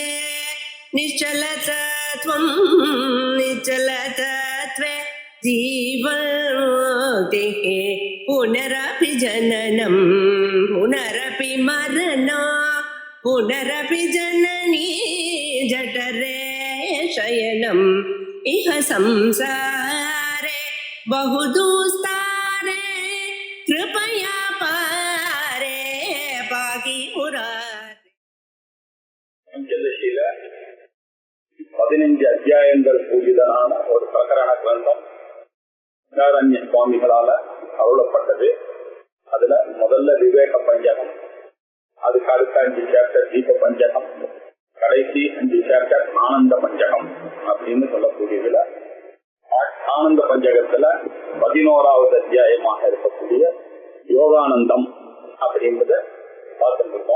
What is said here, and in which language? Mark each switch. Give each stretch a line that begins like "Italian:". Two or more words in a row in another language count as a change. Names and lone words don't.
Sanskrit: निश्चलतत्वं निश्चलतत्वे जीवन्मुक्तिः पुनरपि जननं पुनरपि मरणं पुनरपि जननी जठरे शयनम् इह संसारे बहुदुस्तारे कृपया पारे पाहि मुरारे.
Tamil: 15 அத்தியாயங்கள் கூடியதான ஒரு பிரகரண கிரந்தம் நாராயண சுவாமிகளால அருளப்பட்டது. அதுல முதல்ல விவேக பஞ்சகம், அதுக்கு அடுத்த 5 சாப்டர் தீப பஞ்சகம், கடைசி 5 சாப்டர் ஆனந்த பஞ்சகம் அப்படின்னு சொல்லக்கூடியதுல ஆனந்த பஞ்சகத்துல 11வது அத்தியாயமாக இருக்கக்கூடிய யோகானந்தம் அப்படின்றத பார்த்துருக்கோம்.